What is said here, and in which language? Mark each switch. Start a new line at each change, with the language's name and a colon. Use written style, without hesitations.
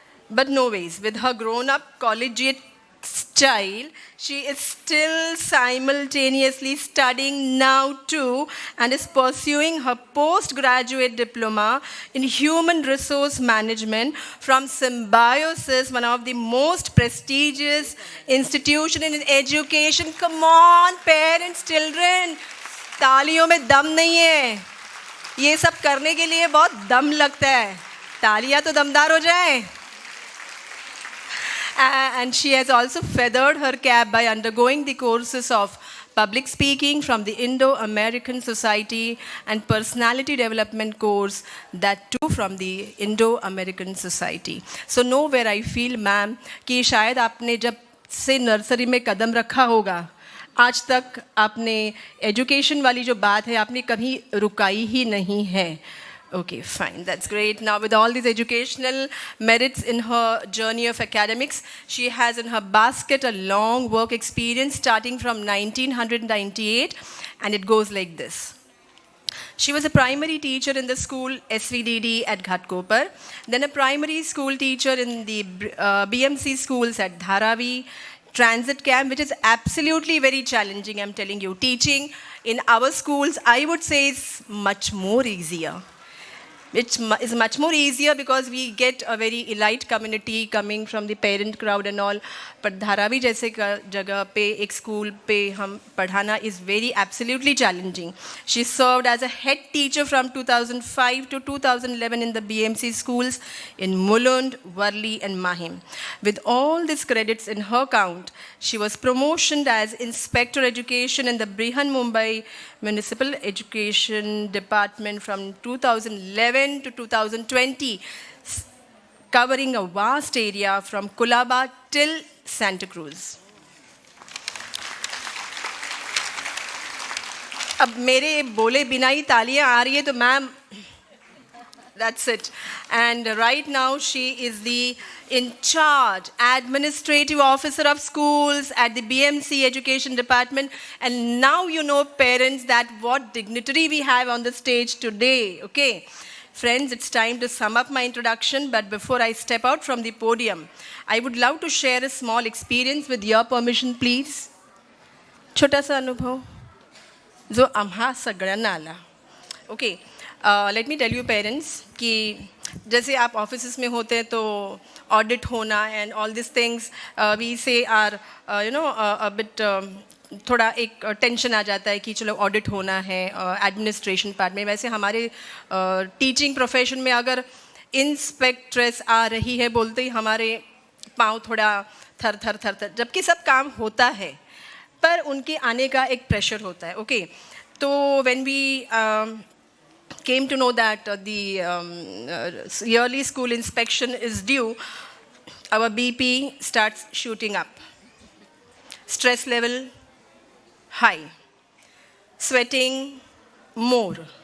English: But no ways, with her grown-up collegiate style, she is still simultaneously studying now too and is pursuing her postgraduate diploma in human resource management from Symbiosis, one of the most prestigious institutions in education. Come on, parents, children,
Hindi: तालियों में दम नहीं है. ये सब करने के लिए बहुत दम लगता है. तालियां तो दमदार हो जाए.
English: And she has also feathered her cap by undergoing the courses of public speaking from the Indo-American Society and personality development course, that too from the Indo-American Society. So nowhere I feel, ma'am,
Hindi: कि शायद आपने जब से nursery में कदम रखा होगा, आज तक आपने एजुकेशन वाली जो बात है आपने कभी रुकाई ही नहीं है.
English: Okay, fine, that's great. Now, with all these educational merits in her journey of academics, she has in her basket a long work experience starting from 1998, and it goes like this. She was a primary teacher in the school SVDD at Ghatkopar, then a primary school teacher in the BMC schools at Dharavi, transit camp, which is absolutely very challenging, I'm telling you. Teaching in our schools, I would say, is much more easier. It is much more easier because we get a very elite community coming from the parent crowd and all. But
Hindi: Dharavi जैसे जगह पे एक school पे हम पढ़ाना
English: is very absolutely challenging. She served as a head teacher from 2005 to 2011 in the BMC schools in Mulund, Worli and Mahim. With all these credits in her count, she was promoted as Inspector Education in the Brihan Mumbai Municipal Education Department from 2011 to 2020, covering a vast area from Colaba till Santa Cruz.
Hindi: अब मेरे बोले बिना ही तालियां आ रही है तो ma'am,
English: that's it. And right now she is the in charge administrative officer of schools at the BMC Education Department. And now you know, parents, that what dignitary we have on the stage today. Okay, friends, it's time to sum up my introduction. But before I step out from the podium, I would love to share a small experience with your permission, please.
Hindi: छोटा सा
Marathi: अनुभव जो आम्हा सगळ्यांना आला.
English: Okay. Let me tell you, parents,
Hindi: कि जैसे आप ऑफिसेस में होते हैं तो ऑडिट होना
English: and all these things we say are a bit
Hindi: थोड़ा एक टेंशन आ जाता है कि चलो ऑडिट होना है एडमिनिस्ट्रेशन पार्ट में. वैसे हमारे टीचिंग प्रोफेशन में अगर इंस्पेक्ट्रेस आ रही है बोलते ही हमारे पाँव थोड़ा थर थर थर थर, जबकि सब काम होता है पर उनके आने का एक प्रेशर होता है.
English: okay,
Hindi: तो
English: When we came to know that the yearly school inspection is due, our BP starts shooting up. Stress level high. Sweating more.